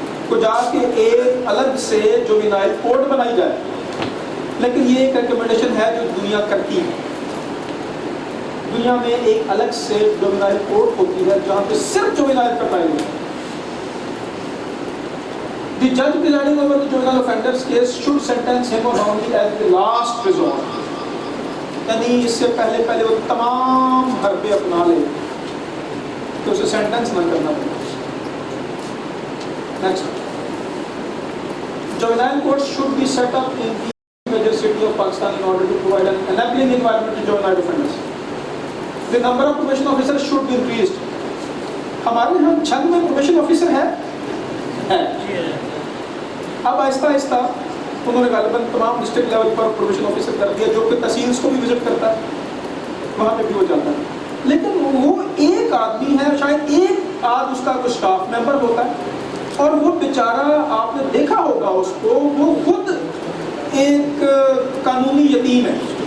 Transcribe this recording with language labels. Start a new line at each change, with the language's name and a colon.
Urdu: کو جا کے ایک الگ سے جوینائل کوڈ بنائی جائے، لیکن یہ ایک ریکمنڈیشن ہے جو دنیا کرتی ہے. دنیا میں ایک الگ سے جوینائل کوڈ ہوتی ہے جہاں پہ صرف جوینائل کا ٹرائل ہوتا ہے.
English: The judge presiding over the juvenile offenders case should sentence him or her only as the last resort.
Urdu: یعنی اس سے پہلے وہ تمام حربے اپنا لے تو اسے سینٹنس نہ کرنا پڑے.
English: Next. Juvenile courts should be set up in the major city of Pakistan in order to provide an enabling environment to juvenile offenders. The number of probation officers should be increased.
Urdu: ہمارے یہاں چھند میں probation officer ہے. اب آہستہ آہستہ انہوں نے غالباً تمام ڈسٹرکٹ لیول پر پروبیشن آفیسر کر دیا جو کہ تحصیلس کو بھی وزٹ کرتا ہے، وہاں پہ بھی وہ جاتا ہے. لیکن وہ ایک آدمی ہے، شاید ایک آدھ اس کا کوئی اسٹاف ممبر ہوتا ہے، اور وہ بیچارہ آپ نے دیکھا ہوگا اس کو، وہ خود ایک قانونی یتیم ہے.